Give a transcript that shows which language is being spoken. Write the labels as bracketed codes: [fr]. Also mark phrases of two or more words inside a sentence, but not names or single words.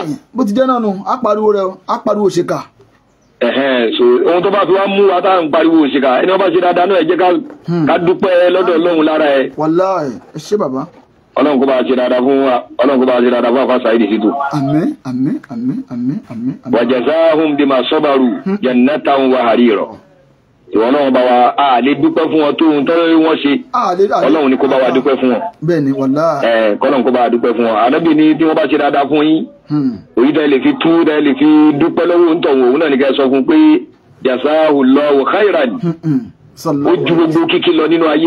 [yo] bó ti jẹ́ náà nù á pariwo rẹ̀ á pariwo ṣèkà. so ohun tó bá fi wá mú wa tá à ń pariwo ṣèkà ẹni wọ́n bá ṣe dáadáa náà ẹ jẹ́ ká dúpẹ́ lọ́dọ̀ Ọlọ́run lára ẹ. Wallahi ẹ ṣé bàbá. Ọlọ́run kó bá ṣe dáadáa fún wa Ọlọ́run kó bá ṣe dáadáa fún àfa Saidi Sittu. Àmín àmín àmín àmín àmín. [ar] وجزاهم بما صبروا جنة وحريرا. [yo] ìwọ náà bá wa a lè dúpẹ́ fún wọn tó ohun tó wọ́n ṣe Ọlọ́run ni kó bá wa dúpẹ́ fún wọn. bẹ́ẹ̀ni wallahi. kọ́lọ́run kó bá wa dúpẹ́ fún wọn. Ànábì ní tí wọ́n bá ṣe dáadáa fún yín òyìn tó lè fi tú tó lè fi dúpẹ́ lọ́wọ́ ń tọ̀wọ̀ òun náà ní ká sọ fún pé [ar] جزاه الله خيرا [yo] ó ju gbogbo kíkí lọ nínú ayé.